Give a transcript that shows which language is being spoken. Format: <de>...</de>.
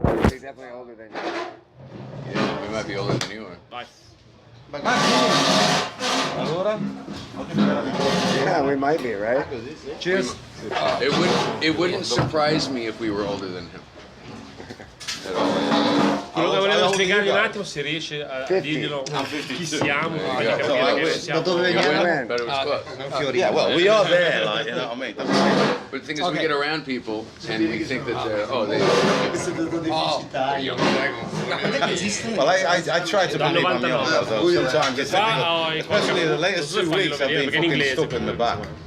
<en>He's definitely older than you. Yeah, we might be older than you are.</en> <it>Vai. Allora?</it> <en>Yeah, we might be, right? Cheers. It wouldn't surprise me if we were older than him. At all.</en> <it>Quello che volevo spiegargli un attimo, se riesce a dirglielo chi siamo, fargli capire che non siamo.</it> <en>But it was close. Yeah, well, we are there, like, you know what I mean? But the thing is, we get around people and we think that they're, Well, I try to believe I'm young, although sometimes it's difficult. Especially the latest 2 weeks, I've been fucking stuck in the back.</en>